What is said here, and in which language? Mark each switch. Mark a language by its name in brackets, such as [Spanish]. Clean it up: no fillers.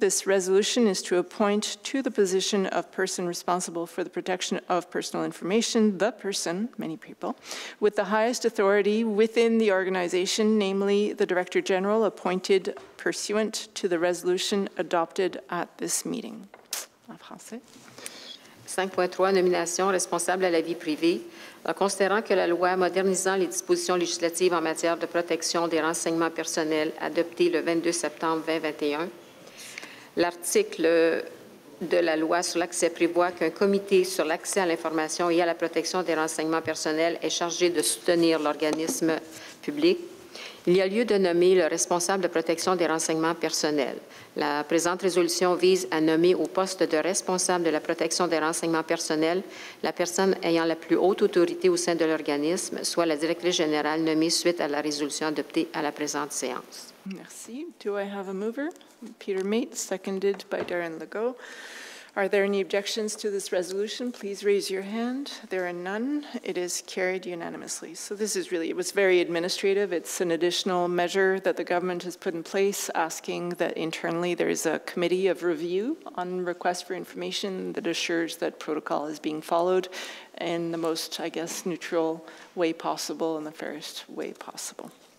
[English] This resolution is to appoint to the position of person responsible for the protection of personal information, the person, many people, with the highest authority within the organization, namely the Director General appointed pursuant to the resolution adopted at this meeting. [French] En français. 5.3, nomination responsable à la vie privée. En considérant que la loi modernisant les dispositions législatives en matière de protection des renseignements personnels adoptée le 22 septembre 2021, l'article de la loi sur l'accès prévoit qu'un comité sur l'accès à l'information et à la protection des renseignements personnels est chargé de soutenir l'organisme public. Il y a lieu de nommer le responsable de protection des renseignements personnels. La présente résolution vise à nommer au poste de responsable de la protection des renseignements personnels la personne ayant la plus haute autorité au sein de l'organisme, soit la directrice générale nommée suite à la résolution adoptée à la présente séance. Merci. [English] Do I have a mover? Peter Mate, seconded by Darren Legault. Are there any objections to this resolution? Please raise your hand. There are none. It is carried unanimously. So this is really, it was very administrative. It's an additional measure that the government has put in place, asking that internally there is a committee of review on requests for information that assures that protocol is being followed in the most, I guess, neutral way possible and the fairest way possible.